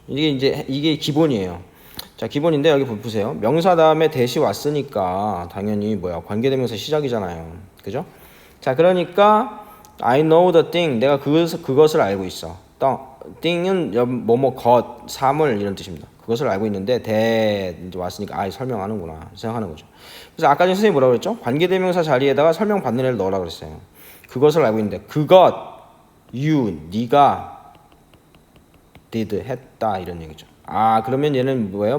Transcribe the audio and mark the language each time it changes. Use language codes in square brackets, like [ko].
[ko] 이게 기본이에요. 자, 기본인데 여기 보세요. 명사 다음에 대시 왔으니까 당연히 관계대명사 시작이잖아요. 그죠? 자, 그러니까 [en] I know the thing. [ko] 내가 그것을 알고 있어. thing은 것, 사물 이런 뜻입니다. 그것을 알고 있는데 that 왔으니까 설명하는구나 생각하는 거죠. 그래서 아까 전에 선생님이 뭐라고 그랬죠? 관계대명사 자리에다가 설명 받는 애를 넣으라고 그랬어요. 그것을 알고 있는데 그것, 네가 did 했다 이런 얘기죠. 그러면 얘는 뭐예요?